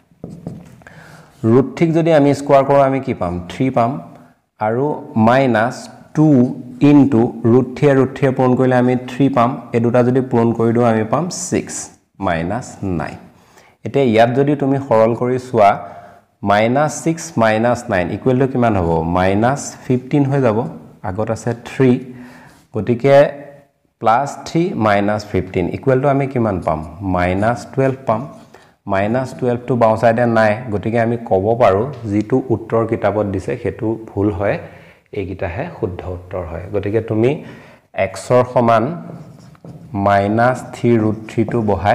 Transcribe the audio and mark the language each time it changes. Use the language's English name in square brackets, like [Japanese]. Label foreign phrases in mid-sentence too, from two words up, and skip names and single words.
[Assamese] √3 যদি আমি স্কয়াৰ কৰো আমি কি পাম 3 পাম আৰু মাইনাস 2 ইনটু √3 √3 পূৰণ কৰিলে আমি 3 পাম এই দুটা যদি পূৰণ কৰি দিও আমি পাম 6 মাইনাস 9 এতিয়া ইয়াত যদি তুমি সৰল কৰি চোৱা [English] minus 6 minus 9 equal to [Assamese] কিমান হ'ব minus 15 হৈ যাব আগত আছে 3 গতিকে [English] plus 3 minus 15 equal to [Assamese] আমি কিমান পাম minus 12 পাম minus 12 to বাও সাইডে নাই গতিকে আমি কব পাৰো যেটো উত্তৰ কিতাপত দিছে হেতু ভুল হয় এইগিটা হে শুদ্ধ উত্তৰ হয় গতিকে তুমি x ৰ সমান minus 3 √3 টো বহাই